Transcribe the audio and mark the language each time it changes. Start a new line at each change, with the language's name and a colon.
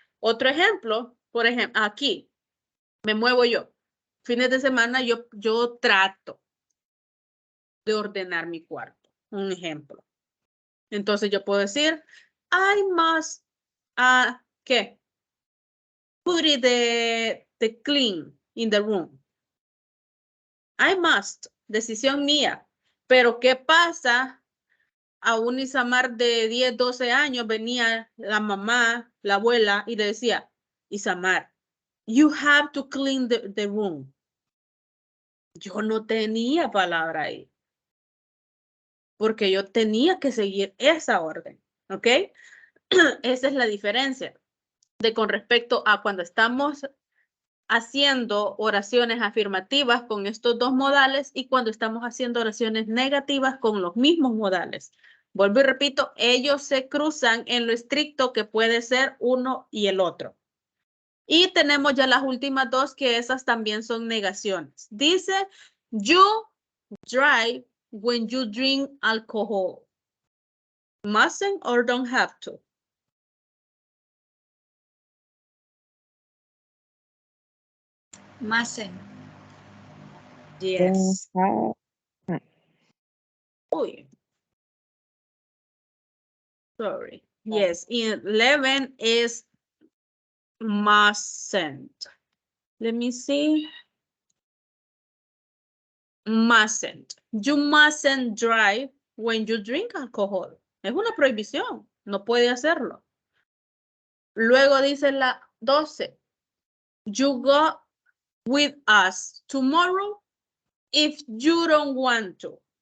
Spanish: Otro ejemplo, por ejemplo, aquí me muevo yo. Fines de semana yo trato de ordenar mi cuarto. Un ejemplo. Entonces yo puedo decir,
English: I must,
Spanish: ¿qué?
English: Put it the clean in the room. I must,
Spanish: decisión mía. Pero ¿qué pasa? A un Isamar de 10, 12 años venía la mamá, la abuela y le decía, Isamar,
English: you have to clean the room.
Spanish: Yo no tenía palabra ahí. Porque yo tenía que seguir esa orden. ¿Ok? Esa es la diferencia de con respecto a cuando estamos haciendo oraciones afirmativas con estos dos modales y cuando estamos haciendo oraciones negativas con los mismos modales. Vuelvo y repito, ellos se cruzan en lo estricto que puede ser uno y el otro. Y tenemos ya las últimas dos que esas también son negaciones. Dice,
English: you drive when you drink alcohol. Mustn't or don't have to? Mustn't. Yes. Uy. Sorry. Yes, 11 is mustn't. Let me see. Mustn't. You mustn't drive when you drink alcohol.
Spanish: Es una prohibición. No puede hacerlo. Luego dice la 12.
English: you go with us tomorrow if you don't want to.